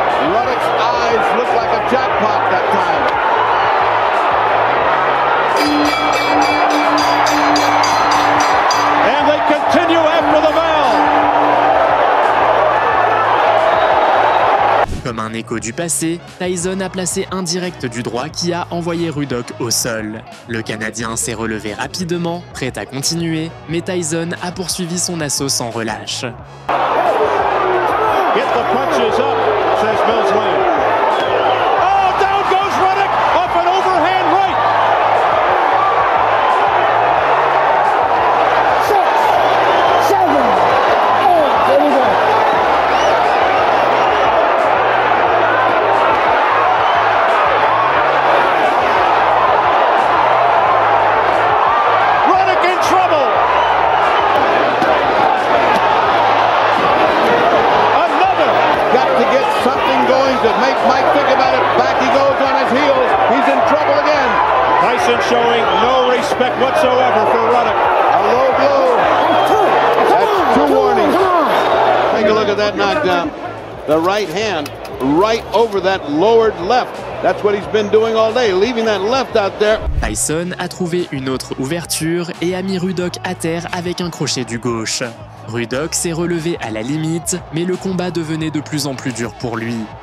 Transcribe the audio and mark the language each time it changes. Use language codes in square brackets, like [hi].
[en] Ruddock's eyes look like a jackpot that time. And they continue after the bell. [fr] Comme un écho du passé, Tyson a placé un direct du droit qui a envoyé Ruddock au sol. Le Canadien s'est relevé rapidement, prêt à continuer, mais Tyson a poursuivi son assaut sans relâche. [en] Get the punches up, says Millsland. Oh, down goes Ruddock off an overhand right. 6, 7, 8, here we go. Ruddock in trouble. Got to get something going to make Mike think about it. Back he goes on his heels. He's in trouble again. Tyson showing no respect whatsoever for Ruddock. A low blow. That's 2 warnings. Take a look at that knockdown. the right hand right over that lowered left. That's what he's been doing all day, leaving that left out there. [fr] Tyson a trouvé une autre ouverture et a mis Ruddock à terre avec un crochet du gauche. Ruddock s'est relevé à la limite, mais le combat devenait de plus en plus dur pour lui.